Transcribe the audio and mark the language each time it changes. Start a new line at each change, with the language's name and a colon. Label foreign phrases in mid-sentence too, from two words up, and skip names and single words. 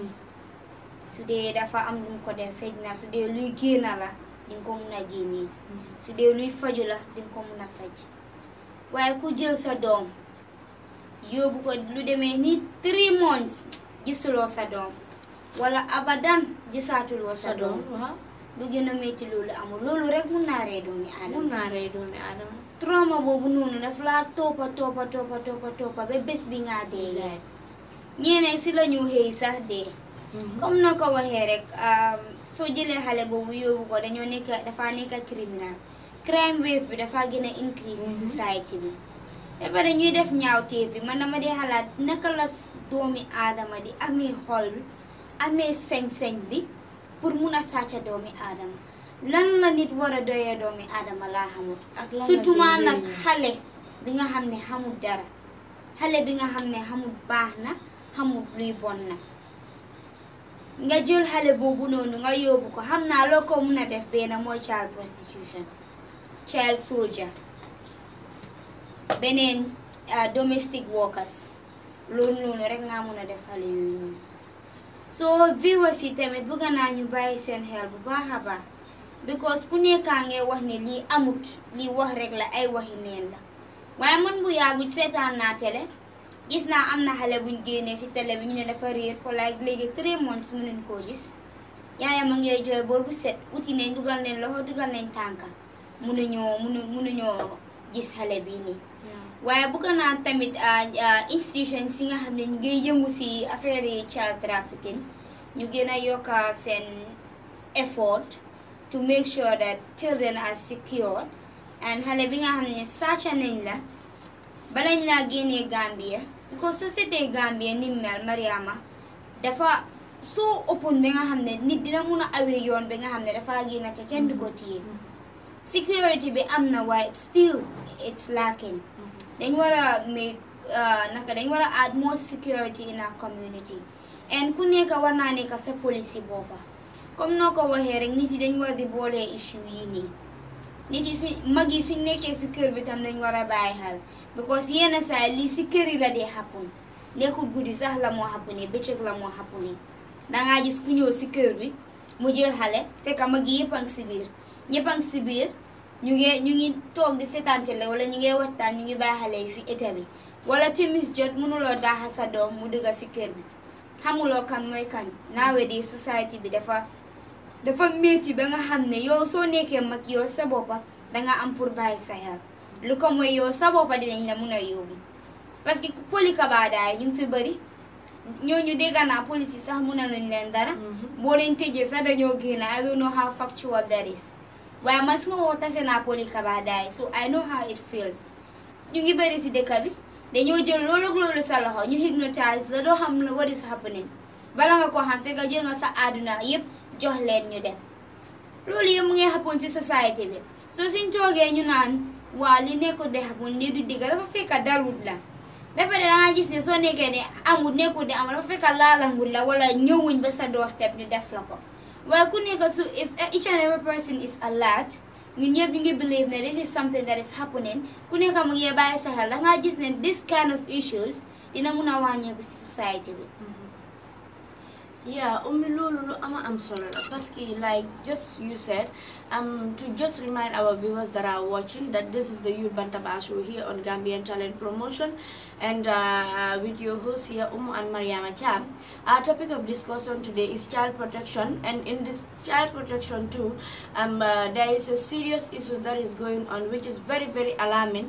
Wolof: su dee dafa am lu ko def xëy na su dee luy génna la di nga ko mun a génnee su dee luy faju la di nga ko mun a faj waaye ku jël sa doom yóbbu ko lu demee ni 3 months gisuloo sa doom wala abadan gisaatuloo sa doom lu gën a métti loolu amul loolu rek mun naa rey doomi aadama trauma boobu noonu daf laa toppa ba bés bi nga dee ñeneen si la ñu xëy sax dee comme na ko waxee rek soo jëlee xale boobu yóbbu ko dañoo dafa nekk
English: criminal crime wave
Wolof: bi dafa gën a increase society bi ba pare ñuy def ñaawteef bi man dama dee xalaat naka la doomi aadama di amee xol bi amee sañ-sañ bi pour mun a sàcca doomi aadama lan la nit war a doyee doomi aadama laa xamul surtout ma nag xale bi nga xam ne xamul dara xale bi nga xam ne xamul baax na xamul luy bon na nga jël xale boobu noonu nga yóbbu ko xam naa loo ko mun a def benn mooy
English: child prostitution child soldier
Wolof: beneen
English: domestic workers
Wolof: loolu noonu rek nga mun a def xale yooyu noonu soo viewers yi tamit bëgg naa ñu bàyyi seen xel bu baax a baax because ku nekkaa ngay wax ne lii amut lii wax rek la ay waxi neen la waaye man bu yàggut seetaan naa télé gis naa am na xale buñ génnee si télé bi ñu ne dafa réer
English: for like
Wolof: léegi 3 months mënuñ koo gis yaayam a ngay jooy boor bu set uti nañ dugal nañ loxo dugal nañ tànka mënuñoo gis xale bii nii waaye bëgg naa tamit institution si nga xam ne ñu ngi yëngu si affaire yi
English: child trafficking
Wolof: ñu gën a yokka seen
English: effort to make sure that children are secure and
Wolof: xale bi nga xam ne sàcca nañ la balañ laa génnee Gambia because société Gambia ni mel Mariama dafa soo open bi nga xam ne nit dina mun a awee yoon bi nga xam ne dafa génn te kenn du ko téye security bi am na waaye
English: still it's lacking
Wolof: dañ war a make dañ war a
English: add more security in our community
Wolof: and ku nekk war naa nekk sa policy boppa comme noo ko waxee rek nit yi dañ war di boole issue yi nii nit yi mag yi suñ nekkee si kër bi tam dañ war a bàyyi xel because yenn saa lii si kër yi la dee happen nekkul guddi sax la moo happen bëccëg la moo happen dangaa gis ku ñëw si kër bi mu jël xale fekk mag yi yëpp a ngi si biir ñëpp a ngi si biir ñu ngi toog di seetaan télé wala ñu ngi waxtaan ñu ngi bàyyi xale yi si état bi wala timis jot mënuloo daaxa sa doom mu dugg si kër bi xamuloo kan mooy kan
English: nowadays society
Wolof: bi dafa métti ba nga xam ne yow soo nekkee mag yow sa boppa danga am pour bàyyi sa xel lu ko mooy yow sa boppa dinañ la mun a yóbbu
French: parce que
Wolof: poli kabaadaay ñu ngi fi bëri ñooñu dégg naa police yi sax mun a luñ leen dara boo leen tëjee sax dañoo génn
English: I don't know how factual that is
Wolof: waaye man suma woo tase naa poli kabaadaay
English: so I know how it feels
Wolof: ñu ngi bëri si dëkk bi dañoo jël loolu ak loolu sa loxo ñu hypnotise la doo xam
English: what is happening
Wolof: bala nga ko xam fekk jël nga sa àdduna yëpp jox leen ñu dem loolu yëpp mu ngi happen ci society bi so suñ toogee ñu naan waa li nekkul de happen lii du digg dafa fekk darut la ba pare danga gis ne soo nekkee ne amul nekkul de amul dafa fekk laalangul la wala ñëwuñ ba sa doorstep ñu def la ko waaye ku nekk su
English: if each and every person is alert
Wolof: ñun ñëpp ñu ngi believe ne
English: this is something that is happening
Wolof: ku nekk mu ngi bàyyi sa xel danga gis ne
English: this kind of issues
Wolof: dina mun a wàññeeku si society bi
English: Yeah, Lulu
Wolof: am solo
French: parce que
English: like just you said, to just remind our viewers that are watching that this is the Youth Bantaba show here on Gambian Talent Promotion, and with your hosts here, Oumie and Mariama Cham. Our topic of discussion today is child protection, and in this child protection too, there is a serious issue that is going on, which is very alarming.